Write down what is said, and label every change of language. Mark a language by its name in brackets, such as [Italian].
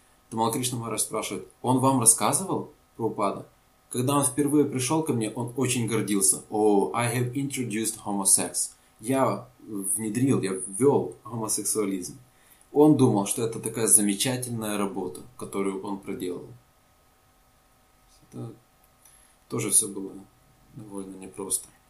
[Russian] Тамал Кришна Махарадж спрашивает, он вам рассказывал, Прабхупада? Когда он впервые пришел ко мне, он очень гордился. [English] Oh, I have introduced homosex. [Russian] Я внедрил, я ввел гомосексуализм. Он думал, что это такая замечательная работа, которую он проделал. Это тоже все было довольно непросто.